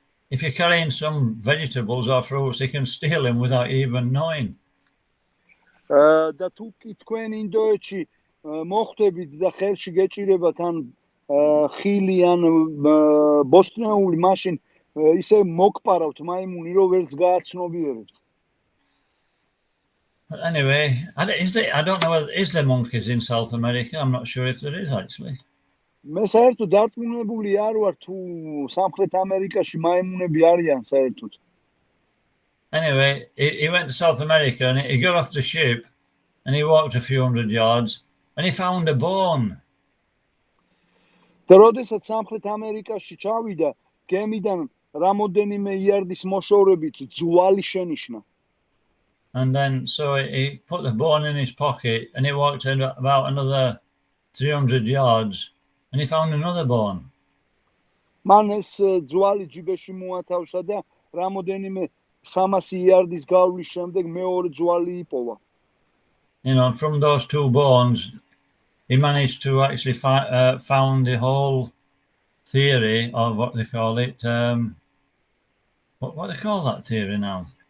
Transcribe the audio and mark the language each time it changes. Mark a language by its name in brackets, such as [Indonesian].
[English] If you're carrying some vegetables or fruits, they can steal them without even knowing. [Georgian] და თუ კი თქვენ ინდოეთში მოხვდებით და ხელში გეჭირებათ ან ხილი ან ბოსტნეული მაშინ ისე მოგპარავთ მაიმუნი რომ ვერც გააცნობიერებთ. [English] Anyway, I don't know whether is there monkeys in South America. I'm not sure if there is actually. [Georgian] მე საერთოდ დარწმუნებული არ ვარ თუ სამხრეთ ამერიკაში მაიმუნები არიან საერთოდ. [English] Anyway, he went to South America and he got off the ship and he walked a few hundred yards and he found a bone. [Georgian] და როდესაც სამხრეთ ამერიკაში ჩავიდა, გემიდან რამოდენიმე იარდის მოშორებით ძვალი შენიშნა. [English] And then so he put the bone in his pocket and he walked in about another 300 yards and he found another bone. [Georgian] მან ეს ძვალი ჯიბეში მოათავსა და რამოდენიმე 300 იარდის გავლის შემდეგ მეორე ძვალი იპოვა. [English] From those two bones, he managed to actually found the whole theory of what they call it. What they call that theory now?